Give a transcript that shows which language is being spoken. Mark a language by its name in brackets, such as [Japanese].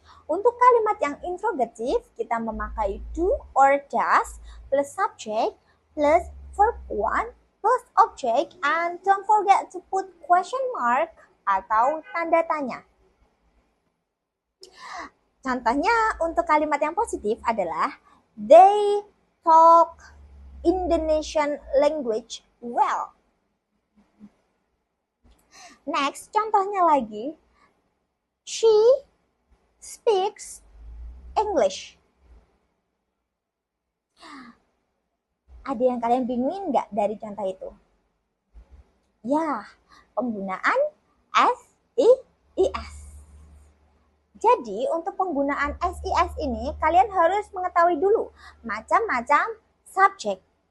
[Indonesian] Untuk kalimat yang interrogatif, kita memakai do or does plus subject plus verb 1 plus object, and don't forget to put question mark atau tanda tanya. Contohnya untuk kalimat yang positif adalah they talk Indonesian language well. [English] Next, contohnya lagi, she speaks English. [Indonesian] Ada yang kalian bingungin nggak dari contoh itu? Ya, penggunaan SES. Jadi, untuk penggunaan SES ini, kalian harus mengetahui dulu macam-macam subjek.